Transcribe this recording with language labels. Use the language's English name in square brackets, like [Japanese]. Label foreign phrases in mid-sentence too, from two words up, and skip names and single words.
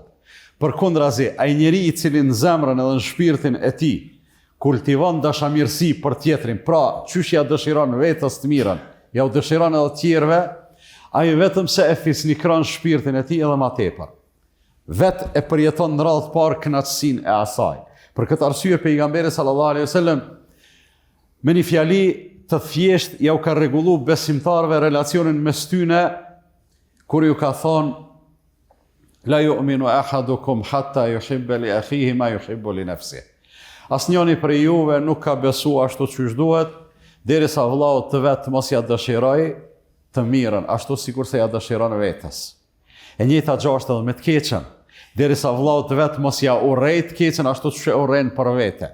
[Albanian] Përkundrazi, ai njeri i cili në zemrën edhe në shpirtin e tij kultivon dashamirësi për tjetrin, pra qysh ja dëshiron vetës të mirën, ja u dëshiron edhe tjerëve, ai vetëm se e fisnikron shpirtin e tij edhe ma tepër. Vetë e përjeton në radhë të parë kënaqësinë e asaj. Për këtë arsye pejgamberi [Arabic] صلى الله عليه وسلم [Albanian] me një fjali të thjesht ja u ka rregullu besimtarëve relacionin mes tyne, kur ju ka thonë [Arabic] لا يؤمن أحدكم حتى يحب لأخيه ما يحب لنفسه. [Albanian] Asnjëri prej juve nuk ka besu ashtu siç duhet, derisa vëllau të vet mos ja dëshiroj të mirën, ashtu sikur se ja dëshiron vetes. E njëjta gjë është edhe me të keqen, derisa vëllau të vet mos ja urrej të keqen ashtu siç e urren për vete.